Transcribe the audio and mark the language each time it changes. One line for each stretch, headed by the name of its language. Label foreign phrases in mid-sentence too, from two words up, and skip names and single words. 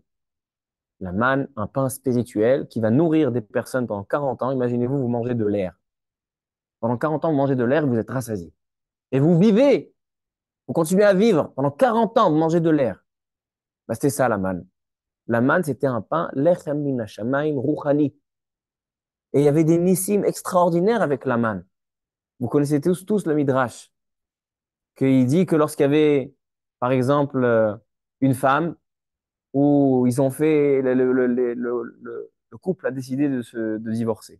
French: La manne, un pain spirituel qui va nourrir des personnes pendant 40 ans. Imaginez-vous, vous mangez de l'air. Pendant 40 ans, vous mangez de l'air et vous êtes rassasié. Et vous vivez, vous continuez à vivre. Pendant 40 ans, vous mangez de l'air. Bah, c'était ça, la manne. La manne, c'était un pain,
Hebrew: לחם מן השמיים רוחני.
French: Et il y avait des nissim extraordinaires avec la manne. Vous connaissez tous le Midrash, qu'il dit que lorsqu'il y avait, par exemple, une femme où ils ont fait, le couple a décidé de divorcer.